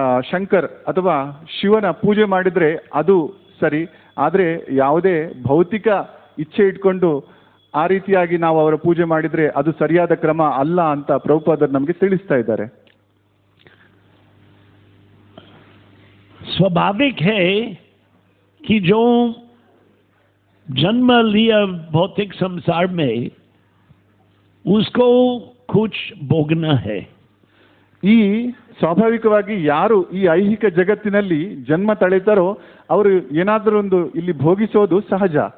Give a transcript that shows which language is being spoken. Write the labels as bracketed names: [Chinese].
[Kannada] ಶಂಕರ್ ಅಥವಾ ಶಿವನ ಪೂಜೆ ಮಾಡಿದರೆ ಅದು ಸರಿ, ಆದರೆ ಯಾವುದೇ ಭೌತಿಕ ಇಚ್ಛೆ ಇಟ್ಕೊಂಡು ಆ ರೀತಿಯಾಗಿ ನಾವು ಅವರ ಪೂಜೆ ಮಾಡಿದರೆ ಅದು ಸರಿಯಾದ ಕ್ರಮ ಅಲ್ಲ ಅಂತ ಪ್ರಭುಪಾದರು ನಮಗೆ ತಿಳಿಸ್ತಾ ಇದ್ದಾರೆ. [Hindi] स्वाभाविक है कि जो जन्म लिया भौतिक संसार में उसको कुछ भोगना है. [Kannada] ಈ ಸ್ವಾಭಾವಿಕವಾಗಿ ಯಾರು ಈ ಐಹಿಕ ಜಗತ್ತಿನಲ್ಲಿ ಜನ್ಮ ತಳೆತಾರೋ ಅವರು ಏನಾದರೂ ಒಂದು ಇಲ್ಲಿ ಭೋಗಿಸೋದು ಸಹಜ.